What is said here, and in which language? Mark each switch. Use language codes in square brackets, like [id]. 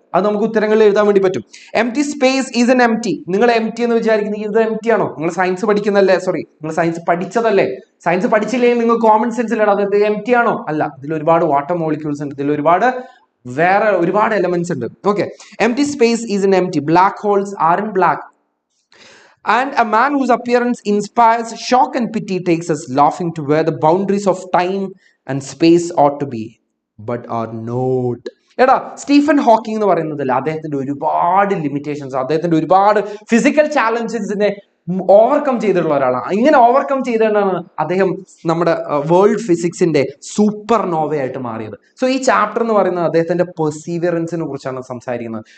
[ml] അത് നമുക്ക് ഉത്തരങ്ങളിൽ എഴുതാൻ വേണ്ടി പറ്റും. [en] Empty space is an empty. [ml] നിങ്ങൾ എംപ്റ്റി എന്ന് വിചാരിക്കുന്നത് ഇത് എംപ്റ്റി ആണോ? നിങ്ങൾ സയൻസ് പഠിക്കുന്നല്ലേ, നിങ്ങൾ സയൻസ് പഠിച്ചതല്ലേ? സയൻസ് പഠിച്ചില്ലെങ്കിൽ നിങ്ങൾ കോമൺ സെൻസിലാണ് അത് എംപ്റ്റി ആണോ? അല്ല, ഇതിൽ ഒരുപാട് വാട്ടർ മോളിക്യൂൾസ് ഉണ്ട്, ഇതിൽ വേറെ ഒരുപാട് എലമെന്റ്സ് ഉണ്ട്. Okay, [en] Empty space is an empty. Black holes are in black. And a man whose appearance inspires shock and pity takes us laughing to where the boundaries of time and space ought to be, but are not. [ml] എടാ, Stephen Hawking എന്ന് പറയുന്നതല്ല, അദ്ദേഹത്തിന്റെ ഒരുപാട് limitations, അദ്ദേഹത്തിന്റെ ഒരുപാട് physical ചാലഞ്ചസിനെ overcome ചെയ്തിട്ടുള്ള ഒരാളാണ്. ഇങ്ങനെ ഓവർകം ചെയ്തുകൊണ്ടാണ് അദ്ദേഹം നമ്മുടെ വേൾഡ് ഫിസിക്സിന്റെ സൂപ്പർ നോവയായിട്ട് മാറിയത്. സോ ഈ ചാപ്റ്റർ എന്ന് പറയുന്നത് അദ്ദേഹത്തിന്റെ പെർസീവിയറൻസിനെ കുറിച്ചാണ് സംസാരിക്കുന്നത്.